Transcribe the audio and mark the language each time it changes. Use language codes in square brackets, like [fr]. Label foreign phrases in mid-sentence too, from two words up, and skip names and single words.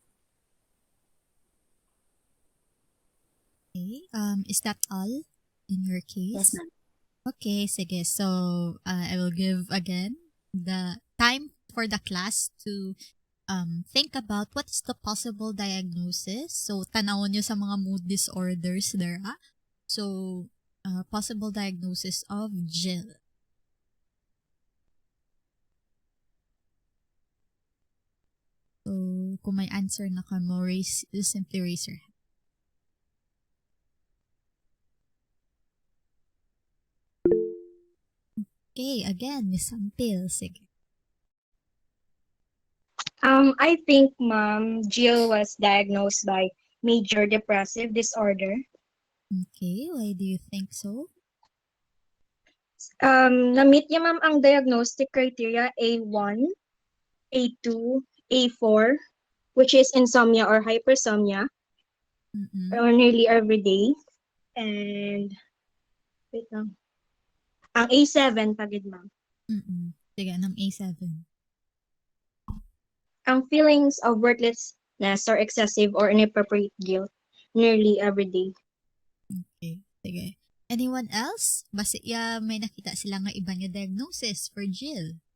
[en] Okay, is that all in your case? Yes, ma'am. Okay, sige. So, I will give again the time for the class to think about what is the possible diagnosis. So, [hil] tanawon nyo sa mga [en] mood disorders there. So, possible diagnosis of Jill. So, [hil] kung may answer na ka mo, [en] simply raise your hand. Okay, again, Miss Ampil, sige. I think, ma'am, Jill was diagnosed by major depressive disorder. Okay, why do you think so? [hil] Na-meet niya, [en] ma'am, ang diagnostic criteria A1, A2, A4, which is insomnia or hypersomnia, or nearly every day. And, wait [hil] lang. Ang A7, pagid, ma'am. Sige, ng A7. [en] Ang feelings of worthlessness or excessive or inappropriate guilt nearly every day. Okay, sige. Anyone else? [hil] Basta may nakita sila nga iba nga diagnosis for Jill.